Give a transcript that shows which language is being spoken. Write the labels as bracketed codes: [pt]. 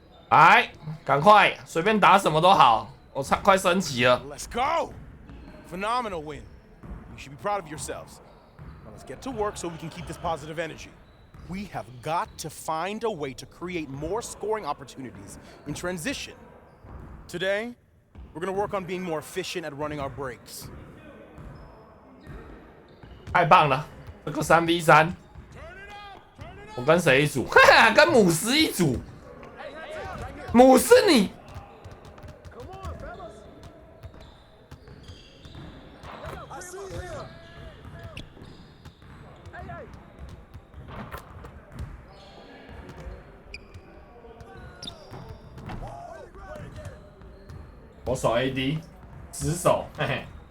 [zh] 来，赶快，随便打什么都好，我快升级了。 [en] Let's go! Phenomenal win. You should be proud of yourselves. Now let's get to work so we can keep this positive energy. We have got to find a way to create more scoring opportunities in transition. Today, we're going to work on being more efficient at running our breaks. [zh] 太棒了，这个3v3，我跟谁一组？哈哈，跟姆斯一组。姆斯你，我守 AD， 直守，嘿嘿。